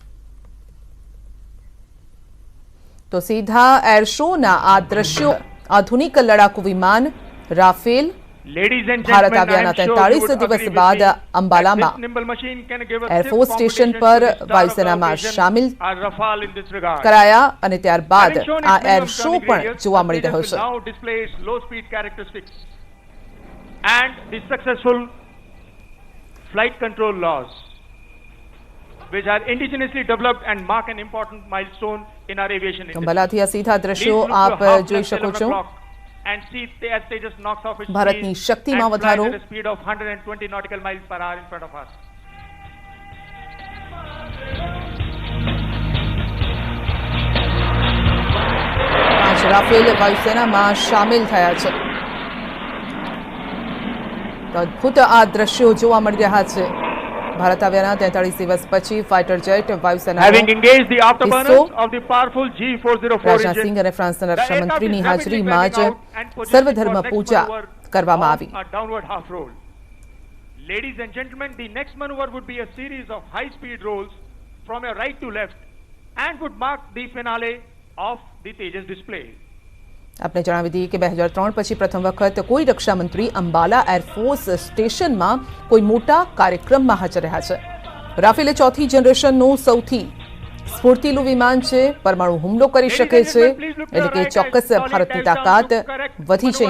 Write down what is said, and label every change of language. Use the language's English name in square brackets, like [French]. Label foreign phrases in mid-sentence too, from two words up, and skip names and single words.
[Gujarati] તો સીધા એર શોના આ દ્રશ્યો આધુનિક લડાકુ વિમાન રાફેલ ભારત આવ્યાના 43 દિવસ બાદ અંબાલામાં [English] Air Force station [Gujarati] પર વાયુસેનામાં સામેલ કરાયા અને ત્યારબાદ આ [English] air show [Gujarati] પણ જોવા મળી રહ્યો છે. [English] And the successful flight control laws, which are indigenously developed and mark an important milestone in our aviation industry. [Gujarati] અંબાલાથી આ સીધા દ્રશ્યો આપ જોઈ શકો છો. [English] And see as Tejas knocks off its [Gujarati] ભારતની શક્તિમાં વધારો. [English] at a speed of 120 nautical miles per hour in front of us. [Gujarati] પાંચ રાફેલ વાયુસેનામાં સામેલ થયા છે. તો અદભુત આ દ્રશ્યો જોવા મળી રહ્યા છે. ભારત આવ્યાના 43 દિવસ પછી [English] fighter jet [Gujarati] વાયુસેના [English] Having engaged the afterburners of the powerful G404 [Gujarati] રાજનાથસિંહ અને ફ્રાન્સના રક્ષામંત્રીની હાજરીમાં જ સર્વધર્મ પૂજા કરવામાં આવી. [English] downward half roll. Ladies and gentlemen, the next maneuver would be a series of high speed rolls from your right to left and would mark the finale of the Tejas display. [Gujarati] આપણે જણાવી દઈએ કે 2003 પછી પ્રથમ વખત કોઈ રક્ષામંત્રી અંબાલા [English] Air Force station [Gujarati] કોઈ મોટા કાર્યક્રમમાં હાજર રહ્યા છે. રાફેલ ચોથી જનરેશનનું સૌથી સ્ફૂર્તિલું વિમાન છે. પરમાણુ હુમલો કરી શકે છે, એટલે કે ચોક્કસ ભારતની તાકાત વધી છે.